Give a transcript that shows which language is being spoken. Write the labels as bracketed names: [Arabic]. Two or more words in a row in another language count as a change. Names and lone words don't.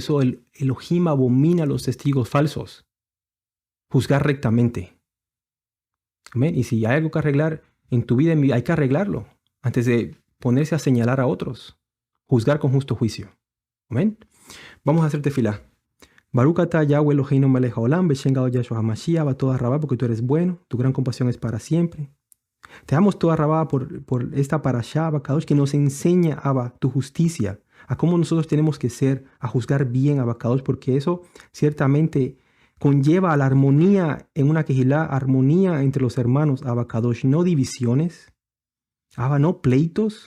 [Spanish] Eso, el Elohim abomina a los testigos falsos. Juzgar rectamente. Amén. Y si hay algo que arreglar en tu vida, hay que arreglarlo antes de ponerse a señalar a otros. Juzgar con justo juicio. Amén. Vamos a hacer tefilá. [Hebrew] ברוך אתה יהוה אלוהינו מלך העולם בשם גדול ישוע המשיח בתודה רבה, [Spanish] porque tú eres bueno, tu gran compasión es para siempre. Te damos [Hebrew] תודה רבה [Spanish] por esta parashá, Abacadosh, que nos enseña, Abba, tu justicia, a cómo nosotros tenemos que ser, a juzgar bien, Abacadosh, porque eso ciertamente conlleva a la armonía en una quejilá, armonía entre los hermanos, Abacadosh, no divisiones, Abba, no pleitos.